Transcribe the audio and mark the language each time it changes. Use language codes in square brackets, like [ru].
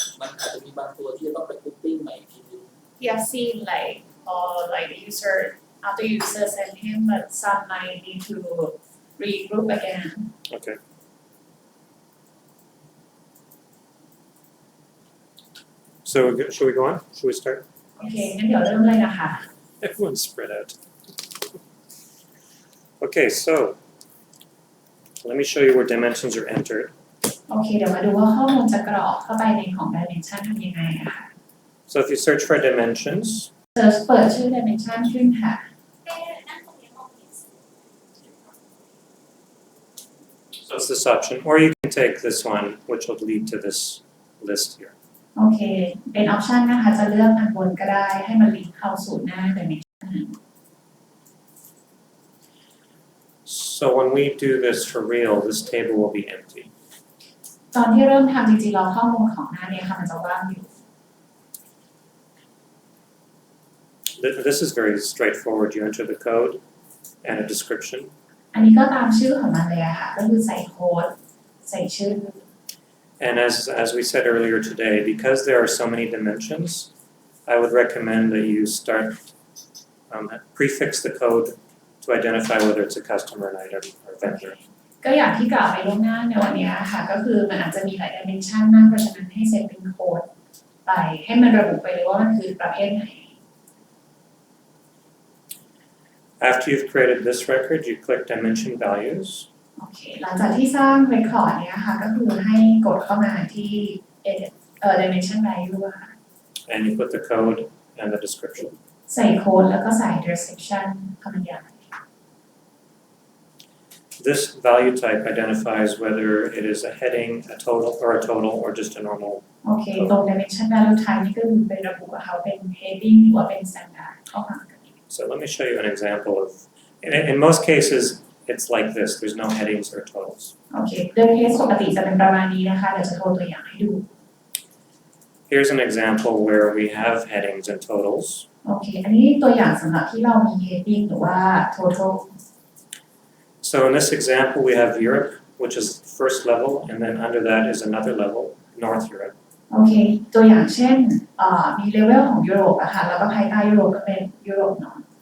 [th] มันอาจจะมีบางตัวที่ต้องไปกรุ๊ปปิ้งใหม่อีกทีนึง [en] he have seen like the user after user send him but some might need to regroup again Okay. So should we go on? Should we start? [th] โอเคงั้นเดี๋ยวเริ่มเลยนะคะ [en] Everyone's spread out. Okay, so let me show you where dimensions are entered. [th] โอเคเดี๋ยวมาดูว่าข้อมูลจะกรอกเข้าไปในของ dimension ทำยังไงอะค่ะ [en] So if you search for dimensions, [th] search เปิดชื่อ dimension ขึ้นค่ะ นั่นตรงนี้มองเห็น [en] so it's this option, or you can take this one, which will lead to this list here. [th] โอเคเป็น option นะคะจะเลือกอันบนก็ได้ให้มันลิงก์เข้าสู่หน้า dimension [en] So when we do this for real, this table will be empty. [th] ตอนที่เริ่มทำจริงๆเราข้อมูลของหน้านี้ค่ะมันจะว่างอยู่ [en] This is very straightforward. You enter the code and a description. [th] อันนี้ก็ตามชื่อของมันเลยอะค่ะก็คือใส่โค้ดใส่ชื่อ [en] And as we said earlier today, because there are so many dimensions, I would recommend that you start prefix the code to identify whether it's a customer, an item, or vendor. [th] ก็อย่างที่กล่าวไปล่วงหน้าในวันนี้ค่ะก็คือมันอาจจะมีหลาย dimension มากเพราะฉะนั้นให้เซตเป็นโค้ดไปให้มันระบุไปเลยว่ามันคือประเภทไหน [en] After you've created this record, you click Dimension Values. [th] โอเคหลังจากที่สร้าง record เนี้ยค่ะก็คือให้กดเข้ามาที่ edit dimension value อะค่ะ [en] and you put the code and the description. [th] ใส่โค้ดแล้วก็ใส่ description คำบรรยาย [en] This value type identifies whether it is a heading, a total, or just a normal. [th] โอเคตรง dimension value type นี่ก็คือเป็นระบุว่าเขาเป็น heading หรือว่าเป็น standard เข้ามากัน [en] So let me show you an example of, in most cases, it's like this. There's no headings or totals. [th] โอเคโดยเคสปกติจะเป็นประมาณนี้นะคะเดี๋ยวจะโชว์ตัวอย่างให้ดู [en] Here's an example where we have headings and totals. [th] โอเคอันนี้ตัวอย่างสำหรับที่เรามี heading หรือว่า total [en] So in this example, we have Europe, which is the first level, and then under that is another level, North Europe. [th] โอเคตัวอย่างเช่นมีเลเวลของยุโรปอะค่ะแล้วก็ภายใต้ยุโรปก็เป็นยุโรปเนาะ